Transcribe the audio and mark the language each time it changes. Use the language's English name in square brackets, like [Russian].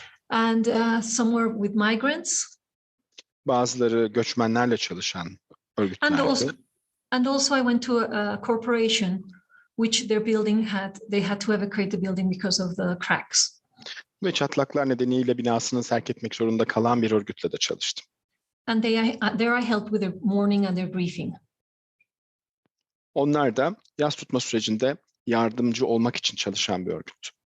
[English] And some were with migrants. [Turkish] Bazıları göçmenlerle çalışan örgütlerdi. [English] And also I went to a corporation which their building they had to evacuate the building because of the cracks. [Turkish] Ve çatlaklar nedeniyle binasını terk etmek zorunda kalan bir örgütle de çalıştım. [English] And there I helped with their mourning and their briefing. [Turkish] Onlar da yas tutma sürecinde yardımcı olmak için çalışan bir örgüt.